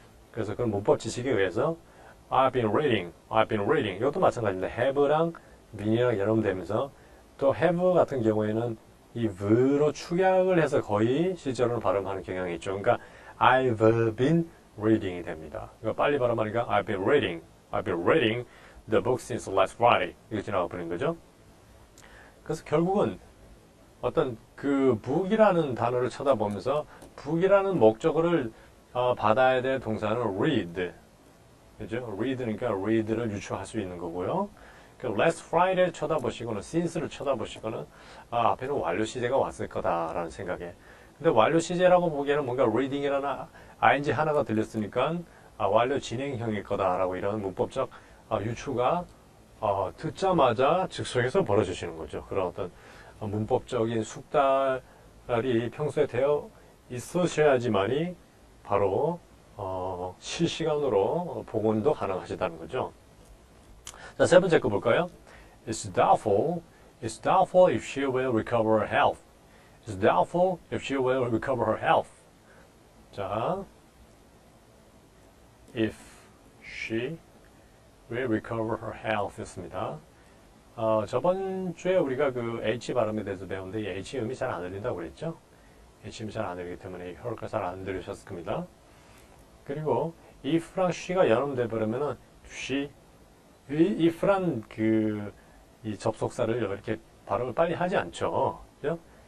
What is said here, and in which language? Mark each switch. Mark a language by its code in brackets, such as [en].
[ko] 그래서 그런 문법 지식에 의해서 [en] I've been reading. [ko] 이것도 마찬가지입니다. have랑 been이랑 연음되면서 또 have 같은 경우에는 이 v로 축약을 해서 거의 실제로는 발음하는 경향이 있죠. 그러니까 [en] I've been reading [ko] 이 됩니다. 그러니까 빨리 발음하니까 [en] I've been reading the book since last Friday. [ko] 이거 지나가 버린 거죠. 그래서 결국은 어떤 그 book이라는 단어를 쳐다보면서 book이라는 목적어를 받아야 될 동사는 read. 그죠? read니까 read를 유추할 수 있는 거고요. 그 last Friday를 쳐다보시거나 since를 쳐다보시거나 앞에는 완료 시제가 왔을 거다라는 생각에. 근데 완료 시제라고 보기에는 뭔가 reading이라는 ing 하나가 들렸으니까 완료 진행형일 거다라고 이런 문법적 유추가 듣자마자 즉석에서 벌어지시는 거죠. 그런 어떤 문법적인 숙달이 평소에 되어 있으셔야지만이 바로 실시간으로 복원도 가능하시다는 거죠. 자, 세 번째 거 볼까요? [en] It's doubtful. It's doubtful if she will recover her health. It's doubtful if she will recover her health. [ko] 자, [en] if she will recover her health [ko] 였습니다. 저번 주에 우리가 그 H 발음에 대해서 배웠는데 이 H 음이 잘 안 들린다고 그랬죠? H 음이 잘 안 들리기 때문에 혀가 잘 안 들리셨을 겁니다. 그리고 if랑 she가 연음돼 버리면은 she, if란 이 접속사를 이렇게 발음을 빨리 하지 않죠. 그죠?